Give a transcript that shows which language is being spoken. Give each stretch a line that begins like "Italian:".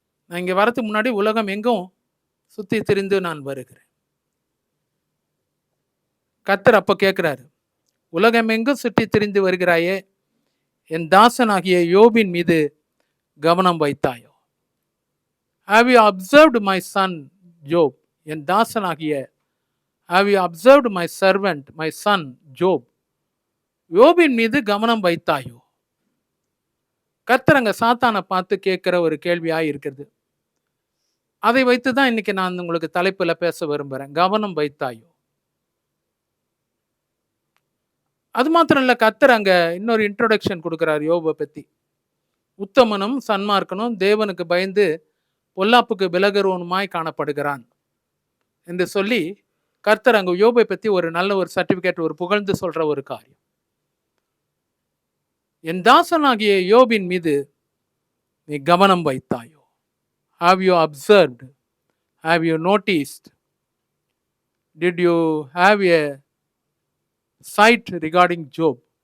Tamil: நான் இங்கே வரதுக்கு முன்னாடி உலகம் எங்கும் சுற்றி திரிந்து நான் வருகிறேன். கர்த்தர் அப்போ கேட்கிறாரு, உலகமெங்கும் சுற்றி திரிந்து வருகிறாயே, என் தாசனாகிய யோபின் மீது கவனம் வைத்தாயோ?
English: Have you observed my son Job?
Tamil: என் தாசனாகிய,
English: have you observed my servant, my son Job?
Tamil: யோபின் மீது கவனம் வைத்தாயோ? கர்த்தர் அங்க சாத்தானை பார்த்து கேட்கிற ஒரு கேள்வியாய் இருக்கிறது. அதை வைத்து தான் இன்னைக்கு நான் உங்களுக்கு தலைப்புல பேச விரும்புறேன். கவனம் வைத்தாயோ. அது மாத்திரம் இல்ல, கர்த்தர் அங்க இன்னொரு இன்ட்ரோடக்ஷன் கொடுக்கிறார் யோபை பத்தி. உத்தமனும் சன்மார்க்கனும் தேவனுக்கு பயந்து பொல்லாப்புக்கு விலகுறவனுமாய் காணப்படுகிறான் என்று சொல்லி கர்த்தர் அங்க யோபை பத்தி ஒரு நல்ல ஒரு சர்டிபிகேட், ஒரு புகழ்ந்து சொல்ற ஒரு காரியம். என் தாசனாகிய யோபின் மீது நீ கவனம் வைத்தாயோ?
English: Have you observed? Have you noticed? Did you have a sight regarding Job?